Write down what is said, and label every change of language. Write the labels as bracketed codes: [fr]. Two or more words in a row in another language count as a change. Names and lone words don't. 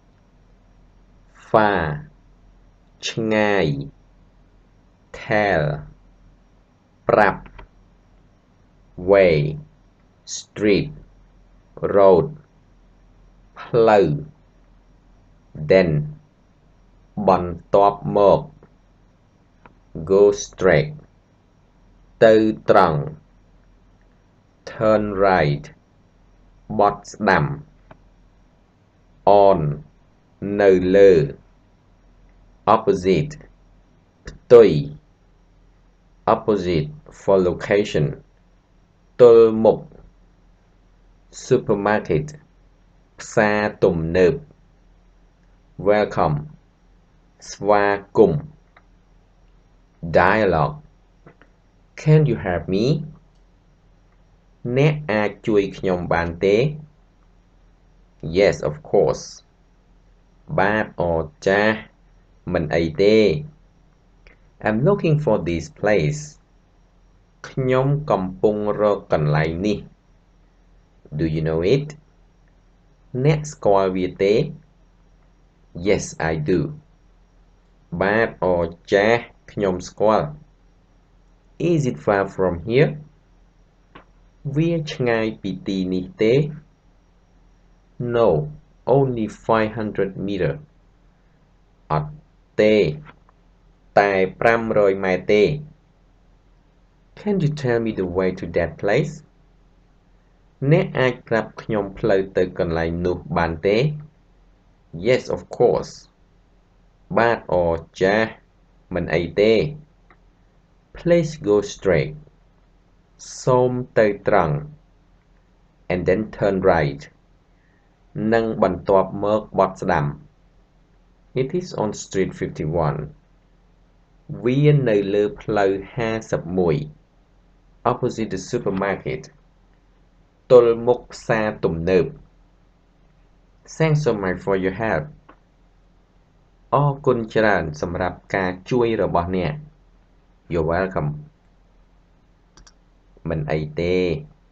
[en] Far ឆ្ងាយ Tell ប្រាប់ Way Street Road ផ្លូវ Then [km] បន្ទាប់មក [en] Go straight [km] ទៅត្រង់ [en] Turn right [km] បត់ស្ដាំ On នៅលើ Opposite ផ្ទុយ [en] Opposite for location [km] ទល់មុខ Supermarket ផ្សារទំនើប Welcome ស្វាគមន៍ [en] Dialogue Can you help me [km] អ្នកអាចជួយខ្ញុំបានទេ [en] Yes of course [km] បាទអរចាស់មិនអីទេ [en] I'm looking for this place [km] ខ្ញុំកំពុងរកកន្លែងនេះ [en] Do you know it [km] អ្នកស្គាល់វាទេ [en] Yes I do [km] បាទអរចាស់ខ្ញុំស្គាល់ [en] Is it far from here [km] វាឆ្ងាយពីទីនេះទេ [en] No only 500 meter [km] អត់ទេតែ500ម៉ែត្រទេ [en] Can you tell me the way to that place [km] អ្នកអាចប្រាប់ខ្ញុំផ្លូវទៅកន្លែងនោះបានទេ [en] Yes of course [km] បាទអរចាស់មិនអីទេ [en] Please go straight [km] សូមទៅត្រង់ [en] and then turn right [km] និងបន្ទាប់មកបត់ស្ដាំ [en] It is on street 51 [km] វានៅលើផ្លូវ [en] 51 opposite the supermarket [km] ទល់មុខផ្សារទំនើប [en] Thanks so much for your help [km] អរគុណច្រើនសម្រាប់ការជួយរបស់អ្នក [en] You're welcome [km] មិនអីទេ